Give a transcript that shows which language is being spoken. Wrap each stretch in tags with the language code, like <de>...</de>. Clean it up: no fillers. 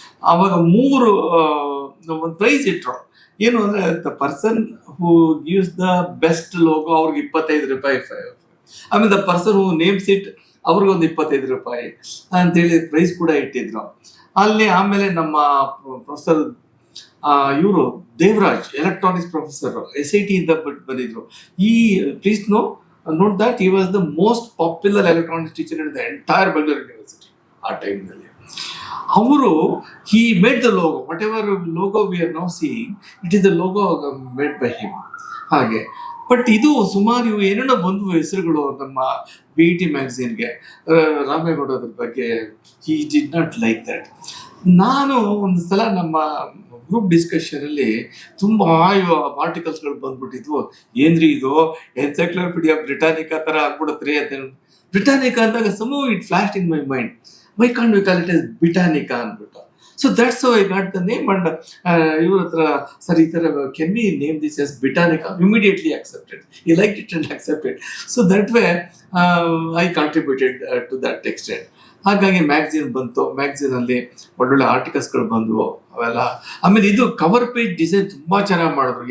<kn>ಆವಾಗ 3 ಒಂದು ಪ್ರೈಸ್ ಇಟ್ರು. ಏನು ಅಂದ್ರೆ,</kn> <en>the person who gives the best logo</en> <kn>ಅವ್ರಿಗೆ 25 ರೂಪಾಯಿ, ಆಮೇಲೆ</kn> <en>the person who names it</en> <kn>ಅವ್ರಿಗೊಂದು 25 ರೂಪಾಯಿ ಅಂತೇಳಿ ಪ್ರೈಸ್ ಕೂಡ ಇಟ್ಟಿದ್ರು ಅಲ್ಲಿ. ಆಮೇಲೆ ನಮ್ಮ ಪ್ರೊಫೆಸರ್ ಇವರು ದೇವರಾಜ್, ಎಲೆಕ್ಟ್ರಾನಿಕ್ಸ್ ಪ್ರೊಫೆಸರ್, SIT ಇಂದ ಬಂದಿದ್ರು.</kn> <en>please note that he was the most popular electronics teacher in the entire Bangalore University</en> <kn>ಆ ಟೈಮ್ನಲ್ಲಿ.</kn> <en>ಅವರು he made the logo, whatever logo we are now seeing, it is the logo made by him.</en> <kn>ಹಾಗೆ but ಇದು ಸುಮಾರು ಏನೇನೋ ಬಂದ್ವು ಹೆಸರುಗಳು ನಮ್ಮ BIT ಮ್ಯಾಗಝೀನ್ಗೆ. Ramegowda ಅದ್ರ ಬಗ್ಗೆ</kn> <en>he did not like that.</en> <kn>ನಾನು ಒಂದು ಸಲ ನಮ್ಮ ಗ್ರೂಪ್ ಡಿಸ್ಕಷನ್ ಅಲ್ಲಿ ತುಂಬಾ ಆರ್ಟಿಕಲ್ಸ್ಗಳು ಬಂದ್ಬಿಟ್ಟಿದ್ವು. ಏನ್ರಿ ಇದು, ಎನ್ಸೈಕ್ಲೋಪೀಡಿಯಾ ಬ್ರಿಟಾನಿಕಾ ತರ ಆಗ್ಬಿಡತ್ರಿ ಅಂತ. ಬ್ರಿಟಾನಿಕಾ ಅಂದಾಗ</kn> <en>Some it flash in my mind, why can't we call it as Britannica ಅಂದ್ಬಿಟ್ಟು. So that's how I got the name. And</en> <kn>ಇವ್ರ ಹತ್ರ, ಸರ್ ಈ ತರ</kn> <en>Can we name this as Britannica? Immediately accepted. He liked it and accepted. So that way I contributed to that extent.</en> <kn>ಹಾಗಾಗಿ magazine ಬಂತು. Magazine ಅಲ್ಲಿ ಒಳ್ಳೊಳ್ಳೆ ಆರ್ಟಿಕಲ್ಸ್ಗಳು ಬಂದವು ಅವೆಲ್ಲ. ಆಮೇಲೆ ಇದು ಕವರ್ ಪೇಜ್ ಡಿಸೈನ್ ತುಂಬಾ ಚೆನ್ನಾಗಿ ಮಾಡಿದ್ರು.</kn>